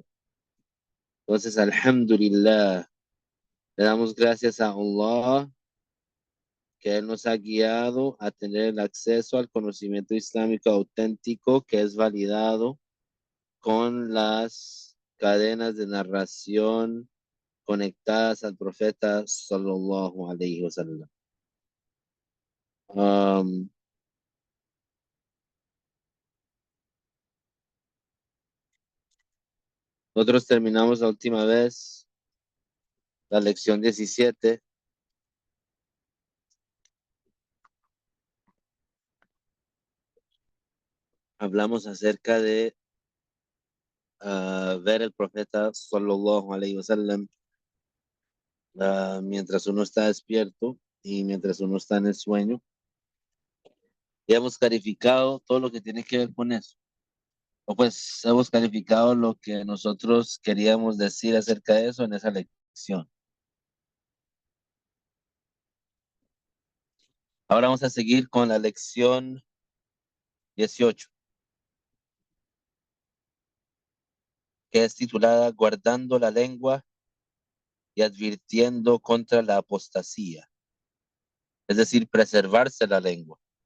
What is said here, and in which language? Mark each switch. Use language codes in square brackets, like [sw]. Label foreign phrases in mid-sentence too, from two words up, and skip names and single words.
[es] Entonces, alhamdulillah, le damos gracias a Allah que Él nos ha guiado a tener el acceso al conocimiento islámico auténtico que es validado con las cadenas de narración conectadas al profeta [ar] صلى الله عليه وسلم. [es] Um, Nosotros terminamos la última vez la lección 17. Hablamos acerca de ver el profeta [ar] صلى الله عليه وسلم [es] mientras uno está despierto y mientras uno está en el sueño. Y hemos calificado todo lo que tiene que ver con eso. O pues hemos calificado lo que nosotros queríamos decir acerca de eso en esa lección. Ahora vamos a seguir con la lección 18, que es titulada Guardando la lengua y advirtiendo contra la apostasía, es decir, preservarse la lengua,